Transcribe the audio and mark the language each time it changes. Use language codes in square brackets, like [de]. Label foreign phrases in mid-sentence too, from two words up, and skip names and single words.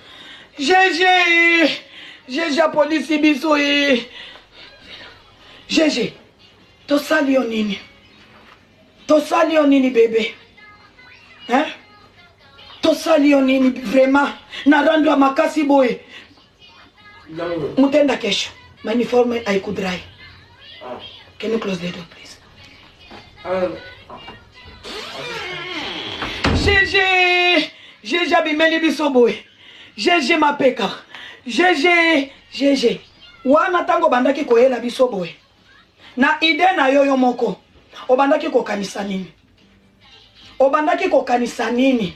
[ln] Jeje polisi biso e. Jeje. Tosali onini. Tosali onini bébé. Hein? Tosali onini vraiment. Na rando ya makasi boye. [sw] Mutenda kesho. [en] My uniform [sw] haikudrai. [en] Can you close the door, please? [ln] Jeje abimeli biso boye. Jeje mapeka. Jeje. Wana tango bandaki koyela biso boye. Na ide na yoyo moko. Obandaki kokanisa nini? Obandaki kokanisa nini?